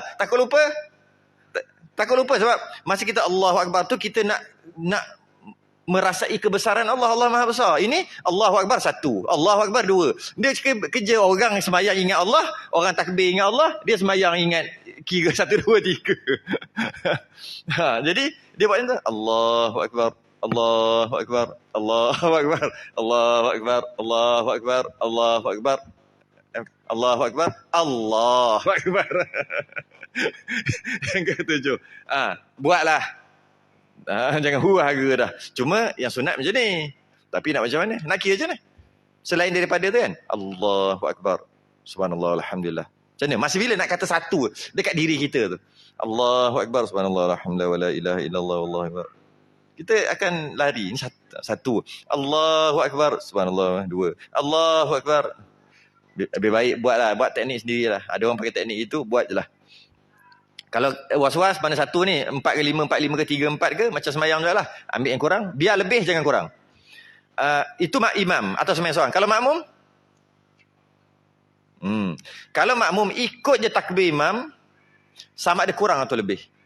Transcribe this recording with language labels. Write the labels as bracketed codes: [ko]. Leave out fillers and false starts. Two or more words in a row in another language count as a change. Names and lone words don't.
[ms] Takut lupa sebab masa kita [ar] الله أكبر [ms] tu, kita nak merasai kebesaran Allah. Allah Maha Besar. Ini [ar] الله أكبر [ms] 1, [ar] الله أكبر [ms] 2. Dia kerja orang sembahyang ingat Allah, orang takbir ingat Allah, dia sembahyang ingat kira 1, 2, 3. Jadi dia buat macam tu. [ar] الله أكبر، الله أكبر، الله أكبر، الله أكبر، الله أكبر، الله أكبر، الله أكبر، الله أكبر. [ms] Yang ke-7. Buatlah. Jangan hura-hara dah. Cuma yang sunat macam ni. Tapi nak macam mana? Nak kira macam mana? Selain daripada tu kan? [ar] الله أكبر. سبحان الله، الحمد لله. [ms] Macam mana? Masih bila nak kata satu dekat diri kita tu? [ar] الله أكبر. سبحان الله، الحمد لله، ولا إله إلا الله، والله أكبر. [ms] Kita akan lari. Ini satu. [ar] الله أكبر. سبحان الله، 2. الله أكبر. [ms] Lebih baik buatlah. Buat teknik sendirilah. Ada orang pakai teknik itu, buat je lah. Kalau was-was mana satu ni, 4 ke 5, 4 ke 3 ke 4 ke, macam semayang je lah. Ambil yang kurang, biar lebih jangan kurang. Itu imam atau sembahyang seorang. Kalau makmum? Kalau makmum ikut je takbir imam, sama ada kurang atau lebih.